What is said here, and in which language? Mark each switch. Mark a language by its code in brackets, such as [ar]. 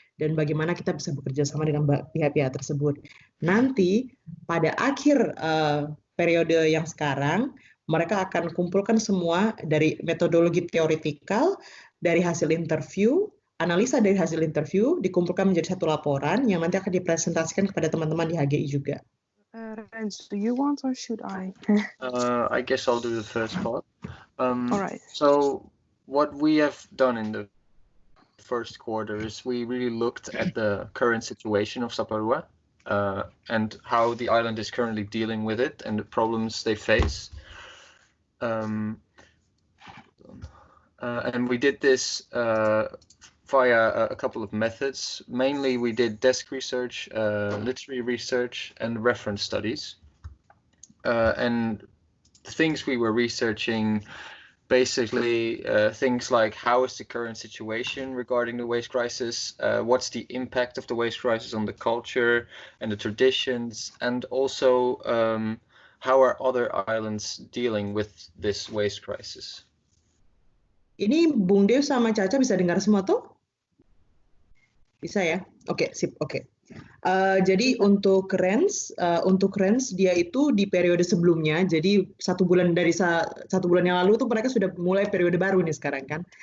[id] dan bagaimana kita bisa bekerja sama dengan pihak-pihak tersebut. Nanti pada akhir periode yang sekarang, mereka akan kumpulkan semua dari metodologi teoritikal, dari hasil interview, analisa dari hasil interview, dikumpulkan menjadi satu laporan yang nanti akan dipresentasikan kepada teman-teman di HGI juga. [en] Rens, do you want or should I? I guess I'll do the first part. All right. So what we have done in the first quarter is we really looked at the current situation of Saparua and how the island is currently dealing with it and the problems they face. And we did this via a couple of methods. Mainly we did desk research, literary research, and reference studies. And the things we were researching, basically things like how is the current situation regarding the waste crisis, what's the impact of the waste crisis on the culture and the traditions, and also how are other islands dealing with this waste crisis. [id] Ini Bung Dev sama Caca bisa dengar semua tuh? Bisa ya? Oke, sip. Oke. Jadi untuk Rens dia itu di periode sebelumnya. Jadi satu bulan yang lalu tuh mereka sudah mulai periode baru nih sekarang kan.